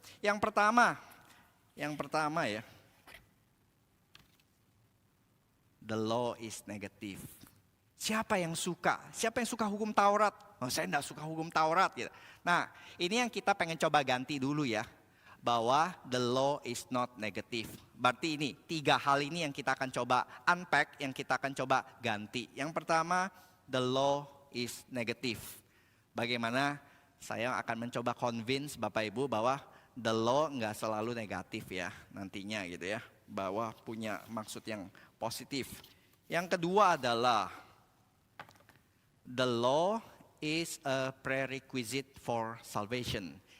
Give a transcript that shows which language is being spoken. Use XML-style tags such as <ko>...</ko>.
<id>Yang pertama ya,</id> <en>the law is negative.</en> <id>Siapa yang suka hukum Taurat? Oh, saya tidak suka hukum Taurat. Gitu. Nah ini yang kita pengen coba ganti dulu ya. Bahwa</id> <en>the law is not negative.</en> <id>Berarti ini 3 hal ini yang kita akan coba unpack, yang kita akan coba ganti. Yang pertama,</id> <en>the law is negative.</en> <id>Bagaimana saya akan mencoba convince Bapak Ibu bahwa the law nggak selalu negatif ya nantinya gitu ya. Bahwa punya maksud yang positif. Yang kedua adalah</id> <en>the law is a prerequisite for salvation.</en>